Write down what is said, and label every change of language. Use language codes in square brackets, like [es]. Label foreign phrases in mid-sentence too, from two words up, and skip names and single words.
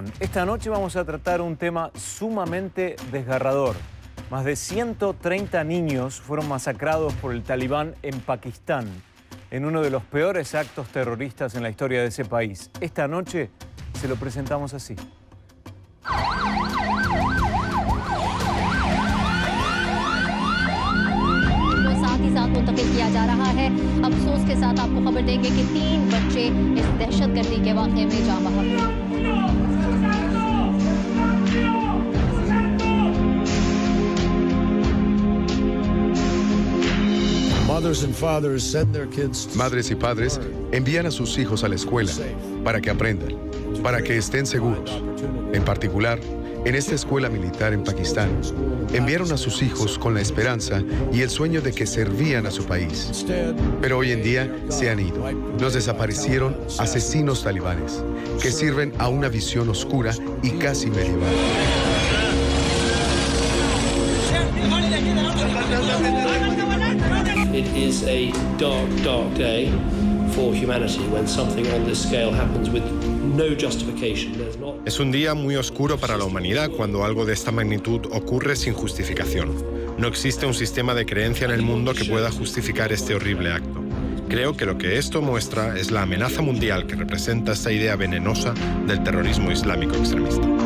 [es] Esta noche vamos a tratar un tema sumamente desgarrador. Más de 130 niños fueron masacrados por el Talibán en Pakistán, en uno de los peores actos terroristas en la historia de ese país. Esta noche se lo presentamos así. [ur] کیا جا رہا ہے. افسوس کے ساتھ آپ کو خبر دیں گے کہ 3 بچے اس دہشت گردی کے واقعے میں جاں بحق ہوئے. [es] Madres y padres envían a sus hijos a la escuela para que aprendan, para que estén seguros. En particular, en esta escuela militar en Pakistán, enviaron a sus hijos con la esperanza y el sueño de que servían a su país. Pero hoy en día se han ido. Los desaparecieron asesinos talibanes que sirven a una visión oscura y casi medieval. [en] It is a dark, dark day for humanity when something on this scale happens with no justification. [es] Es un día muy oscuro para la humanidad cuando algo de esta magnitud ocurre sin justificación. No existe un sistema de creencia en el mundo que pueda justificar este horrible acto. Creo que lo que esto muestra es la amenaza mundial que representa esta idea venenosa del terrorismo islámico extremista.